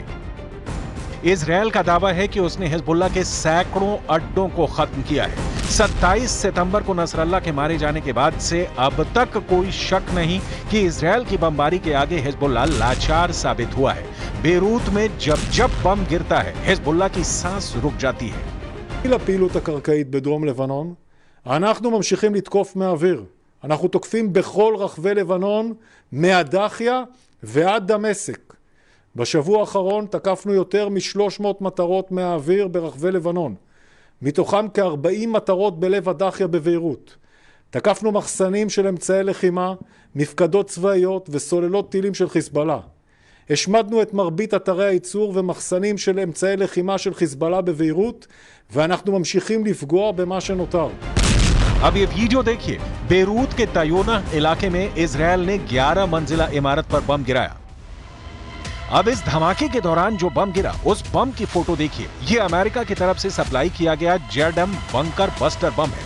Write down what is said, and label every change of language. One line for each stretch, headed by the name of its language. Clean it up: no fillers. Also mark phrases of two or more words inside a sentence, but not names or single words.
Hindi: इजराइल का दावा है कि उसने हिजबुल्लाह के सैकड़ों अड्डों को खत्म किया है। 27 सितंबर को नसरल्लाह के मारे जाने के बाद से अब तक कोई शक नहीं कि इजराइल की बमबारी के आगे हिजबुल्लाह लाचार साबित हुआ है। बेरूत में जब जब बम गिरता है, हिजबुल्लाह की सांस रुक जाती है।
Hebrew: לפעילות הקרקעית בדרום לבנון, אנחנו ממשיכים לתקוף מהאוויר. אנחנו תוקפים בכל רחבי לבנון, מהדחיה ועד דמשק. בשבוע האחרון תקפנו יותר מ-300 מטרות מהאוויר ברחבי לבנון. מתוכם כ-40 מטרות בלב הדחיה בביירות. תקפנו מחסנים של אמצעי לחימה, מפקדות צבאיות וסוללות טילים של חיזבאללה. השמדנו את מרבית אתרי הייצור ומחסנים של אמצעי לחימה של חיזבאללה בביירות, ואנחנו ממשיכים לפגוע במה שנותר.
Hindi: अब ये वीडियो देखिए। बेरूत के तयोना इलाके में इजराइल ने 11 मंजिला इमारत पर बम गिराया। अब इस धमाके के दौरान जो बम गिरा, उस बम की फोटो देखिए। ये अमेरिका की तरफ से सप्लाई किया गया जेडम
English: bunker buster
Hindi: बम है।